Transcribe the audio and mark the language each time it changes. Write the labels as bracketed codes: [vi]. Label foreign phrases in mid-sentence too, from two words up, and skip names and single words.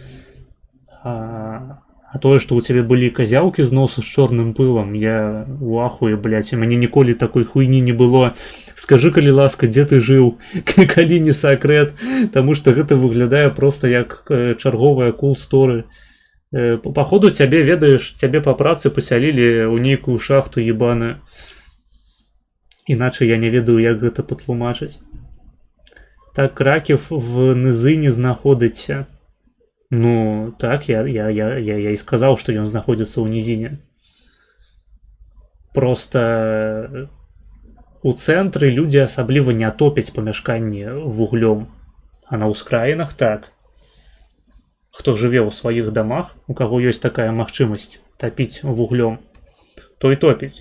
[be] А тое, што ў цябе былі казяўкі з носу з чорным пылам, я у ахуе, блядь, у мяне ніколі такой хуйні не было. Скажы, калі ласка, дзе ты жыў, калі не сакрэт, таму што гэта выглядае проста як чарговая [en] cool story. [be] Паходу, цябе, ведаеш, цябе па працы пасялілі ў нейкую шахту ебаную. Іначай я не ведаю, як гэта патлумачыць. [uk] Так, Краків в низині знаходиться. [be] Ну, так, я і сказаў, што ён знаходзіцца ў нізіне. Проста у цэнтры людзі асабліва не топяць памяшканні вуглём, а на ўскраінах так. Хто жыве ў сваіх дамах, у каго ёсць такая магчымасць тапіць вуглём, той топіць.